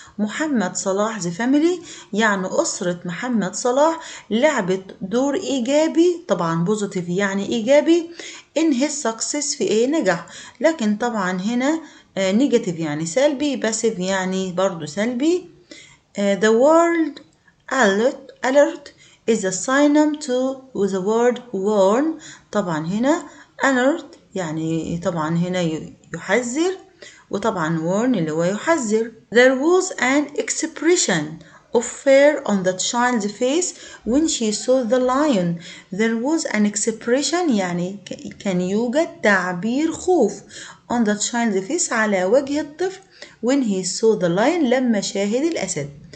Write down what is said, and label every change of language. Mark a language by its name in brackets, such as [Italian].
[Arabic] محمد صلاح [English] the family [Arabic] يعني أسرة محمد صلاح لعبت دور إيجابي، طبعا positive يعني إيجابي، [English] in his success [Arabic] في نجاح، لكن طبعا هنا negative يعني سلبي، passive يعني برضو سلبي. [English] The word alert is a synonym to the word warn. [Arabic] طبعا هنا alert يعني طبعا هنا يحذر، وطبعا warn اللي هو يحذر. [English] There was an expression of fear on the child's face when she saw the lion. There was an expression [Arabic] يعني كان يوجد تعبير خوف [English] on the child's face [Arabic] على وجه الطفل [English] when he saw the lion [Arabic] لما شاهد الأسد.